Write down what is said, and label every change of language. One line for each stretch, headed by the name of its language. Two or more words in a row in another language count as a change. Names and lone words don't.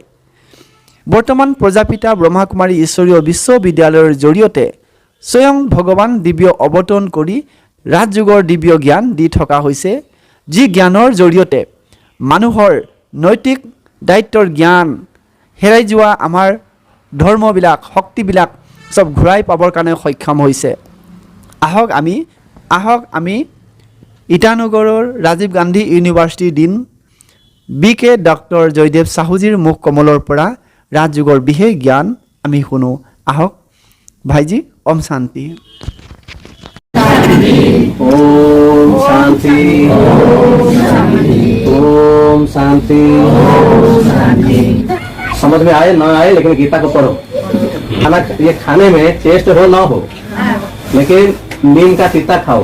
Assamese: বৰ্তমান প্ৰজাপিতা ব্ৰহ্মাকুমাৰী ঈশ্বৰীয় বিশ্ববিদ্যালয়ৰ জৰিয়তে স্বয়ং ভগৱান দিব্য অৱতৰণ কৰি ৰাজযোগৰ দিব্য জ্ঞান দি থকা হৈছে, যি জ্ঞানৰ জৰিয়তে মানুহৰ নৈতিক দায়িত্বৰ জ্ঞান হেৰাই যোৱা আমাৰ ধৰ্মবিলাক শক্তিবিলাক সব ঘূৰাই পাবৰ কাৰণে সক্ষম হৈছে। আহক আমি ইটানগৰৰ ৰাজীৱ গান্ধী ইউনিভাৰ্চিটিৰ ডিন BK ডক্টৰ জয়দেৱ চাহুজীৰ মুখ কমলৰ পৰা ৰাজযোগৰ বিশেষ জ্ঞান আমি শুনো। আহক ভাইজি। ওম শান্তি।
Hindi: ओम शांति। ओम शांति। समझ में आए ना आए लेकिन गीता को पढ़ो। खाना ये खाने में टेस्ट हो ना हो, लेकिन नीम का तीता खाओ।